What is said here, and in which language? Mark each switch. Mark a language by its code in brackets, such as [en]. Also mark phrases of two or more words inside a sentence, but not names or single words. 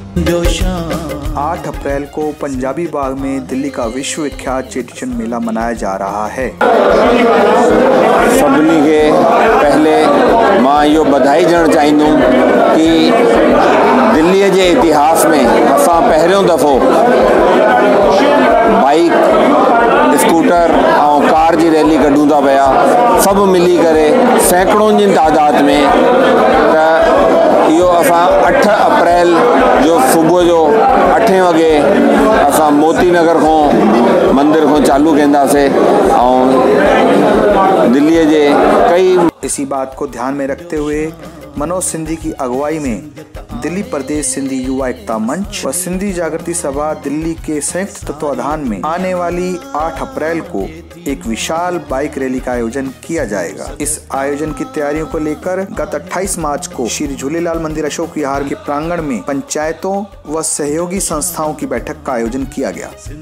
[hi] जो शान। 8 अप्रैल को पंजाबी बाग में दिल्ली का विश्वविख्यात चेटीचंड मेला मनाया जा रहा है। [sd] सभिनी के पहले मां यो बधाई ॾियणु चाहींदुमि कि दिल्लीअ जे इतिहास में असां पहिरियों दफ़ो बाइक, स्कूटर और कार जी रैली कढूं था पिया, सभु मिली करे सैकड़ों जी तादाद में। त इहो असां 8 अप्रैल जो सुबुह जो 8 वॻे असां मोती नगर खां मंदिर खां चालू कंदासीं ऐं दिल्लीअ जे कई। [hi] इसी बात को ध्यान में रखते हुए मनोज सिंधी की अगुवाई में दिल्ली प्रदेश सिंधी युवा एकता मंच व सिंधी जागृति सभा दिल्ली के संयुक्त तत्वाधान में आने वाली 8 अप्रैल को एक विशाल बाइक रैली का आयोजन किया जाएगा। इस आयोजन की तैयारियों को लेकर गत 28 मार्च को श्री झूलेलाल मंदिर अशोक विहार के प्रांगण में पंचायतों व सहयोगी संस्थाओं की बैठक का आयोजन किया गया।